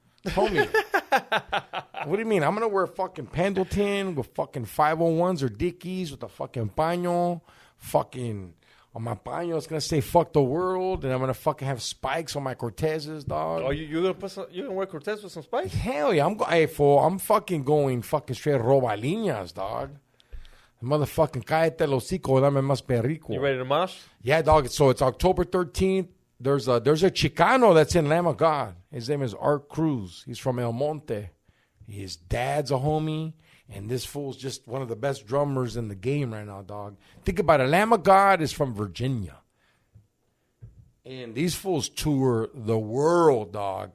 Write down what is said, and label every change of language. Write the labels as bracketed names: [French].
[English] Homie. What do you mean? I'm gonna wear fucking Pendleton with fucking 501s or Dickies with a fucking paño, fucking on my paño. It's gonna say "fuck the world," and I'm gonna fucking have spikes on my Cortezes, dog. Oh, you gonna put you gonna wear Cortez with some spikes? Hell yeah! I'm fucking going fucking straight robalinas, dog. [Spanish] Motherfucking cállate el hocico, dame más perico. [English] You ready to mosh? Yeah, dog. So it's October 13th. There's a Chicano that's in Lamb of God. His name is Art Cruz. He's from El Monte. His dad's a homie, and this fool's just one of the best drummers in the game right now, dog. Think about it. Lamb of God is from Virginia. And these fools tour the world, dog.